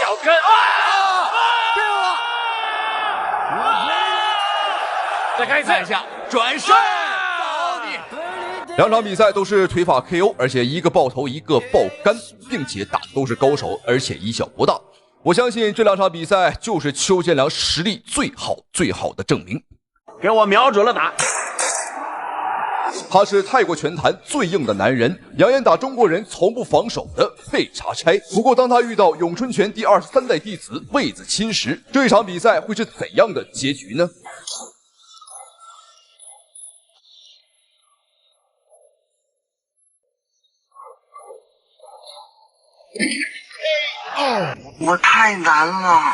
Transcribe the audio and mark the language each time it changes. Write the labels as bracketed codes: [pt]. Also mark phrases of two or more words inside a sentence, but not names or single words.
[zh] 腳跟再看一下，轉身，兩場比賽都是腿法 KO， 而且一個爆頭，一個爆肝，並且打的都是高手，而且以小博大。我相信這兩場比賽就是邱建良實力最好的證明。給我瞄準了打。他是泰國拳壇最硬的男人，扬言打中国人从不防守的佩查差。不過，当他遇到咏春拳第23代弟子魏子钦时，這一場比賽會是怎樣的結局呢？我太难了。